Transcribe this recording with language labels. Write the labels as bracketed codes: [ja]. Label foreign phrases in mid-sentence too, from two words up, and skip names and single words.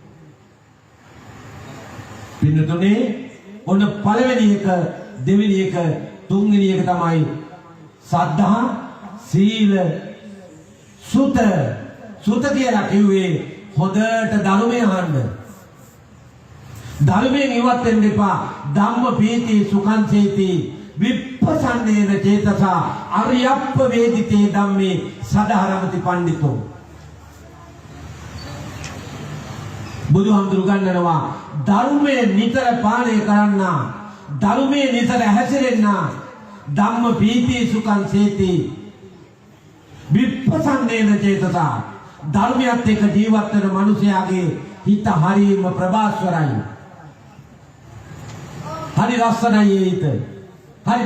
[si] පින්නතුනේ ඔන්න පළවෙනි එක දෙවෙනි එක තුන්වෙනි එක තමයි සද්ධා සීල සුත කියලා කිව්වේ හොඳට ධර්මය අහන්න ධර්මයෙන් ඉවත් වෙන්න එපා [pi] ධම්ම පීති සුඛං සේති විපස්සන්නේන චේතසා අරියප්ප වේදිතේ ධම්මේ සදාරමති පණ්ඩිතෝ [si] බුදුහාමුදුරු ගන්නනවා ධර්මයේ නිතර පාලනය කරන්න ධර්මයේ නිතර හැසිරෙන්න [pi] ධම්ම පීති සුඛං සේති විපස්සන්නේන චේතසා [si] ධර්මයත් එක්ක ජීවත් වෙන මිනිසයාගේ හිත හරිම ප්‍රභාස්වරයි හරි ලස්සනයි හිත හරි